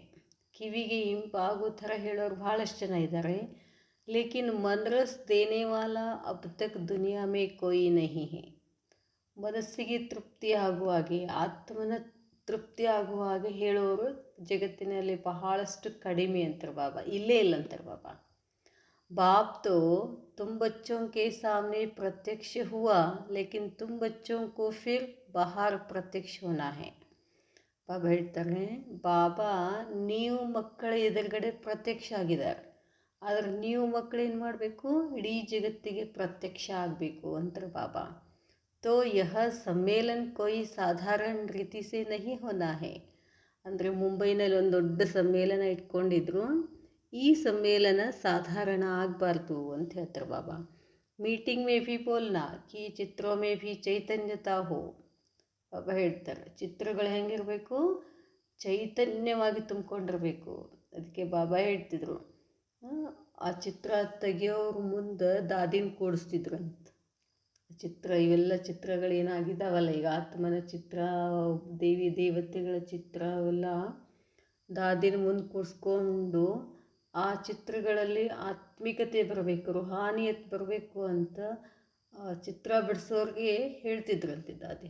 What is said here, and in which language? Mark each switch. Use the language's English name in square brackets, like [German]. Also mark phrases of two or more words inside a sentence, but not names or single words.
[Kannada] ಕಿವಿಗೆ ಇಂಪಾಗೋ ಥರ ಹೇಳೋರು ಭಾಳಷ್ಟು ಜನ ಇದ್ದಾರೆ. [Hindi] लेकिन मनरस देने वाला अब तक दुनिया में कोई नहीं है. [Kannada] ಮನಸ್ಸಿಗೆ ತೃಪ್ತಿ ಆಗುವ ಹಾಗೆ, ಆತ್ಮನ ತೃಪ್ತಿ ಆಗುವ ಹಾಗೆ ಹೇಳೋರು ಜಗತ್ತಿನಲ್ಲಿ ಬಹಳಷ್ಟು ಕಡಿಮೆ ಅಂತಾರೆ ಬಾಬಾ, ಇಲ್ಲೇ ಇಲ್ಲ ಅಂತಾರೆ ಬಾಬಾ. [Hindi] बाप तो तुम बच्चों के सामने प्रत्यक्ष हुआ लेकिन तुम बच्चों को फिर बाहर प्रत्यक्ष होना है. [Kannada] ಬಾಬಾ ಹೇಳ್ತಾರೆ, ಬಾಬಾ ನೀವು ಮಕ್ಕಳ ಎದುರುಗಡೆ ಪ್ರತ್ಯಕ್ಷ ಆಗಿದ್ದಾರೆ, ಆದರೆ ನೀವು ಮಕ್ಕಳೇನು ಮಾಡಬೇಕು? ಇಡೀ ಜಗತ್ತಿಗೆ ಪ್ರತ್ಯಕ್ಷ ಆಗಬೇಕು ಅಂತಾರೆ ಬಾಬಾ. [Hindi] तो यह सम्मेलन कोई साधारण ರೀತಿ से नहीं होना है. [Kannada] ಅಂದರೆ ಮುಂಬೈನಲ್ಲಿ ಒಂದು ದೊಡ್ಡ ಸಮ್ಮೇಳನ ಇಟ್ಕೊಂಡಿದ್ರು, ಈ ಸಮ್ಮೇಳನ ಸಾಧಾರಣ ಆಗಬಾರ್ದು ಅಂತ ಹೇಳ್ತಾರೆ ಬಾಬಾ. [Hindi] मीटिंग में भी बोलना कि चित्रों में भी चैतन्यता हो. [Kannada] ಬಾಬಾ ಹೇಳ್ತಾರೆ ಚಿತ್ರಗಳು ಹೆಂಗಿರಬೇಕು, ಚೈತನ್ಯವಾಗಿ ತುಂಬಿಕೊಂಡಿರಬೇಕು. ಅದಕ್ಕೆ ಬಾಬಾ ಹೇಳ್ತಿದ್ರು ಆ ಚಿತ್ರ ತೆಗಿಯೋರು ಮುಂದೆ ದಾದಿನ ಕೂಡಿಸ್ತಿದ್ರಂತ. ಚಿತ್ರ ಇವೆಲ್ಲ ಚಿತ್ರಗಳೇನಾಗಿದ್ದಾವಲ್ಲ ಈಗ ಆತ್ಮನ ಚಿತ್ರ, ದೇವಿ ದೇವತೆಗಳ ಚಿತ್ರ ಅವೆಲ್ಲ ದಾದಿನ ಮುಂದೆ ಕೂಡಿಸ್ಕೊಂಡು ಆ ಚಿತ್ರಗಳಲ್ಲಿ ಆತ್ಮಿಕತೆ ಬರಬೇಕು, ರುಹಾನಿಯತ್ ಬರಬೇಕು ಅಂತ ಚಿತ್ರ ಬಿಡಿಸೋರಿಗೆ ಹೇಳ್ತಿದ್ರಂತೆ ದಾದಿ.